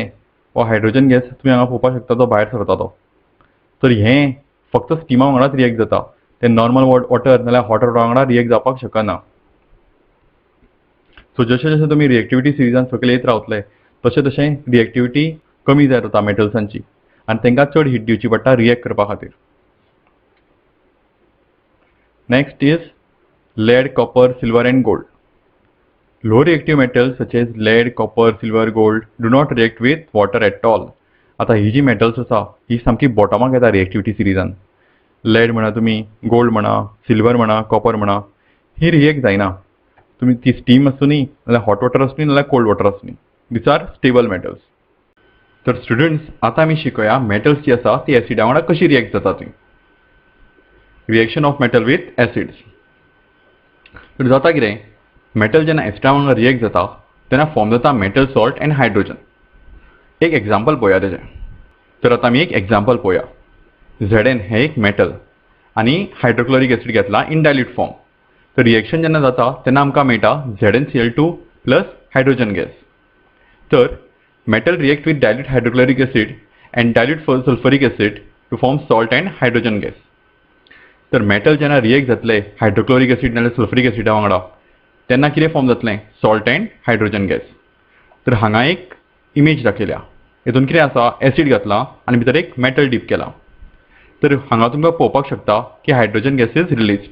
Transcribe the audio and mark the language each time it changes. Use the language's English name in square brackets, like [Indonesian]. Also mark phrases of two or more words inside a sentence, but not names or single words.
[Konkani] हो [English] hydrogen gas [Konkani] तुमी हांगा पळोवपाक शकता तो भायर सरता तो. तर हें फक्त स्टिमा वांगडाच रिएक्ट जाता, तें [English] normal water [Konkani] नाल्यार [English] hot water [Konkani] वांगडा रिएक्ट जावपाक शकना. सो जशें जशें तुमी [English] reactivity series [Konkani] सकयल येत रावतले तशें तशें रिएक्टिविटी कमी जायत वता मेटल्सांची आनी तांकां चड हीट दिवची पडटा रिएक्ट करपा खातीर. [English] next is lead, copper, silver and gold. Low reactive metals such as lead, copper, silver, gold do not react with water at all. [Konkani] आता ही जी मेटल्स आसा ही सामकी बॉटमाक येता [English] reactivity series. [Konkani] लेड म्हणा तुमी, गोल्ड म्हणा, सिल्वर म्हणा, कॉपर म्हणा, ही रिएक्ट जायना. तुमी ती स्टीम आसूं न्ही नाल्यार [English] hot water [Konkani] आसूं न्ही नाल्यार [English] cold water [Konkani] आसूं न्ही. [English] these are stable metals. [Konkani] तर स्टुडंट्स आता आमी शिकूया मेटल्स जी आसा ती एसिडा वांगडा कशी रिएक्ट जाता ती. [English] reaction of metal with acids. [Konkani] तर जाता कितें, मेटल जेन्ना एसिडा वांगडा रिएक्ट जाता तेन्ना फॉर्म जाता [English] metal salt and hydrogen. [Konkani] एक एग्जांपल पळोवया तेजें. तर आता आमी एक एग्जांपल पळोवया. Zn हे एक मेटल आणि [English] hydrochloric acid [Konkani] घेतला [English] in dilute form. [Konkani] तर रिएक्शन जेन्ना जाता तेन्ना आमकां मेळटा [English] ZnCl2 plus hydrogen gas. तर metal react with dilute hydrochloric acid and dilute sulphuric acid to form salt and hydrogen gas. [Konkani] तर मेटल जेन्ना रिएक्ट जातले [English] hydrochloric acid [Konkani] नाल्यार [English] sulphuric acid [Konkani] वांगडा तेन्ना कितें फॉर्म जातलें, [English] salt and hydrogen gas. [Konkani] तर हांगा एक इमेज दाखयल्या. हितून कितें आसा, एसिड घातला आनी भितर एक मेटल डीप केला. तर हांगा तुमकां पळोवपाक शकता की [English] hydrogen gas is released.